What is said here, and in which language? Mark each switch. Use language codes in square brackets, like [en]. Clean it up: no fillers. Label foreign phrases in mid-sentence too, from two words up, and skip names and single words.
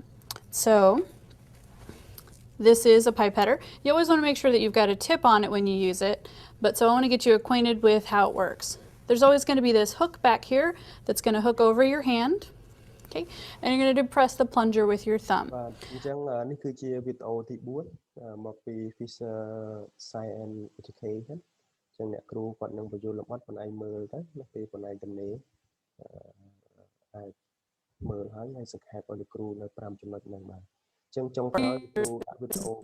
[en] So this is a pipetter. You always want to make sure that you've got a tip on it when you use it, but so I want to get you acquainted with how it works. There's always going to be this hook back here that's going to hook over your hand, okay, and you're going to depress the plunger with your thumb. [km] អញ្ចឹងនេះគឺជាវីដេអូទី4មកពី Fisher Science Education អញ្ចឹងអ្នកគ្រូគាត់នឹងបញ្យល់លម្អិតបងឯងមើលទៅនៅពេលបងឯងទំ នេរអាចមើលហើយសង្ខេបឲ្យលោកគ្រូនៅ5ចំណុចហ្នឹងបាទអញ្ចឹងចុងក្រោយលោកគ្រូដាក់វីដេអូ